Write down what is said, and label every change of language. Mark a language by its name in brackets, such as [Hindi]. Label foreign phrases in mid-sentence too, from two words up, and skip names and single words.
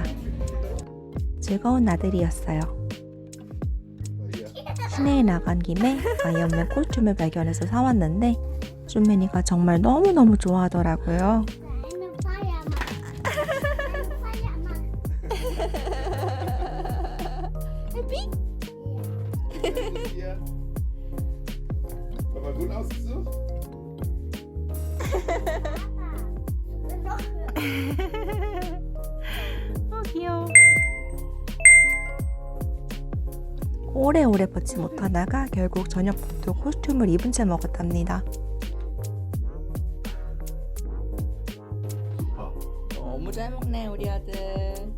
[Korean] 즐거운 나들이였어요. 시내에 나간 김에 아이언맨 코스튬을 발견해서 사왔는데 쭌맨이가 정말 너무너무 좋아하더라고요. 나는 파야만. 나는 파야만. [German] Hier. Aber gut ausgesucht? [Korean] 귀여워. 오래오래 벗지 못하다가 결국 저녁부터 코스튬을 입은 채 먹었답니다. 너무 잘 먹네 우리 아들.